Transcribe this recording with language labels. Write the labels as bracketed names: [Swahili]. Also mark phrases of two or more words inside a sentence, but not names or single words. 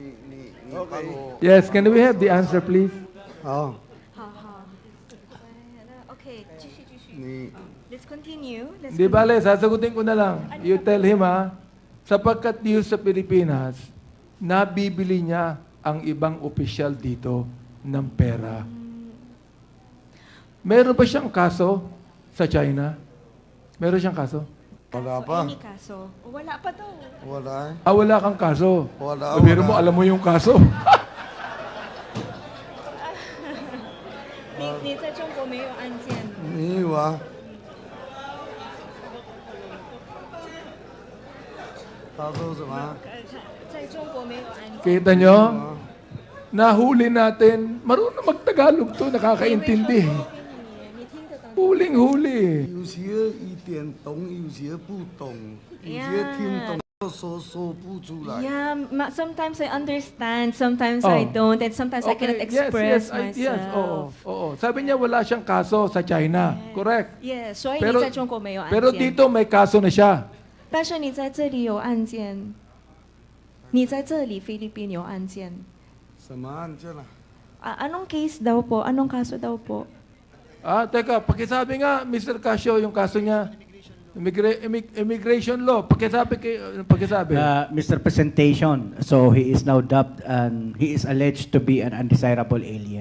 [English] Yes, can we have the answer, please? Oh. [Chinese] OK，继续继续。你 [English] Let's continue. Let's [Filipino] Di [English] continue. [Filipino] bale, sasagutin ko na lang. [English] You tell him [Filipino] sapagkat dito sa Pilipinas, nabibili niya ang ibang opisyal dito ng pera. Meron ba siyang kaso sa China? Meron siyang kaso? wala Kaso, pa. any kaso. Wala pa daw. Wala eh. Wala kang kaso. Wala, Pero wala. mo, alam mo yung kaso. [Chinese] 你在中国没有案件？没有啊。他说什么？在中国没有案件。 [Filipino] Kita nyo? Nahuli natin. Marunong mag-Tagalog to, nakakaintindi. [Chinese] 你听得懂？ [Filipino] Huling-huli. [Chinese] 有些一点懂，有些不懂，有些听懂说不出来。 [English] Yeah, sometimes I understand, sometimes I Oh. don't, and sometimes I cannot express myself. Yes, [Filipino] oo. Sabi niya wala siyang kaso sa China. [English] Correct. [Chinese] Yeah, 所以 [Filipino] Pero- [Chinese] 你在中国没有案件。 [Filipino] Pero dito may kaso na siya. [Chinese] 但是你在这里有案件，你在这里菲律宾有案件。什么案件啊？ [Filipino] Anong case daw po? Anong kaso daw po? Teka, pakisabi nga, Mr. Casio, yung kaso niya. [English] Immigration law. Pakisabi. Mr. Presentation, so he is now dubbed and he is alleged to be an undesirable alien.